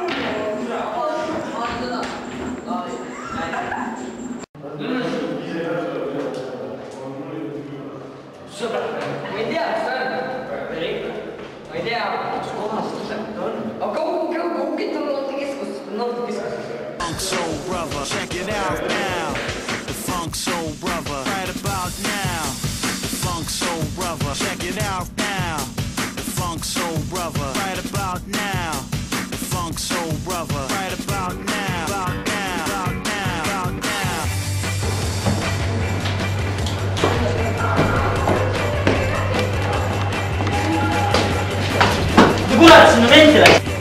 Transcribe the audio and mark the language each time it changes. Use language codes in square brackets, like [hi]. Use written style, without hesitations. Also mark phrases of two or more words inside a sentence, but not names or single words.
[et] Sõber, ma ei tea, mis ta on. Ma ei tea, kus kohas ta on. Aga kaugelt on noortekeskus. [en] Funk Soul Brother, check it out now. The Funk Soul Brother, right about now. The Funk Soul Brother, check it out now. The Funk Soul Brother, right about now. The Funk Soul Brother, right about now. About now, about now, about now. [et] Kurat, sinna venti läks!